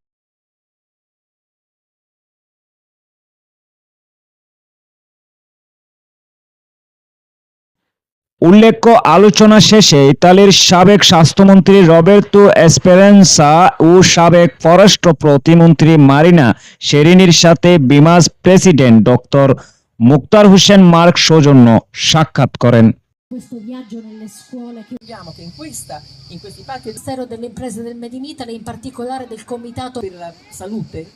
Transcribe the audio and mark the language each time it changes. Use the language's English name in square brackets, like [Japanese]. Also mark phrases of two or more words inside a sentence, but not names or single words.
[Bangla] উল্লেখ্য, আলোচনা শেষে ইতালির সাবেক স্বাস্থ্যমন্ত্রী রবের্তো এসপেরেনসা ও সাবেক পররাষ্ট্র প্রতিমন্ত্রী মারিনা শেরিনির সাথে বিমাস প্রেসিডেন্ট ডক্টর মোক্তার হোসেন মার্ক সৌজন্য সাক্ষাৎ করেন। [Italian] Questo viaggio nelle scuole che vediamo che in questi patti del Ministero delle Imprese del Made in Italy, in particolare del Comitato per la Salute